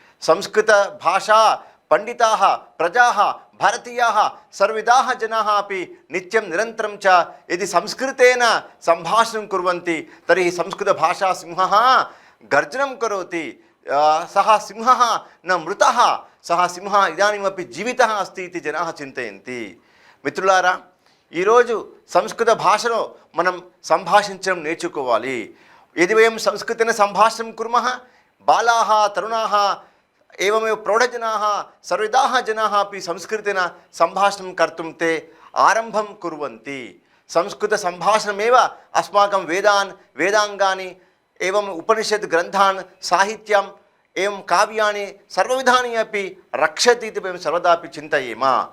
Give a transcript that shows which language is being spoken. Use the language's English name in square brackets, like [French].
[Sanskrit] संस्कृतभाषा पंडिताः, प्रजाः, भारतीयाः सर्वविधाः जनाः अपि नित्यं निरन्तरं च यदि संस्कृतेन सम्भाषणं कुर्वन्ति तर्हि संस्कृतभाषा सिंहः गर्जनं करोति. सः सिंहः न मृतः, सः सिंहः इदानीमपि जीवितः अस्ति इति जनाः चिन्तयन्ति. [Telugu] మిత్రులారా, ఈరోజు సంస్కృత భాషలో మనం సంభాషించడం నేర్చుకోవాలి. [Sanskrit] यदि वयं संस्कृतेन सम्भाषणं कुर्मः, बालाः, तरुणाः, एवमेव प्रौढजनाः सर्वदाः जनाः अपि संस्कृतेन सम्भाषणं कर्तुं ते आरम्भं कुर्वन्ति. संस्कृतसम्भाषणमेव अस्माकं वेदाङ्गानि एवम् उपनिषत् ग्रन्थान्, साहित्यम्, एवं काव्यानि सर्वविधानि अपि रक्षति इति वयं सर्वदा अपि चिन्तयेम.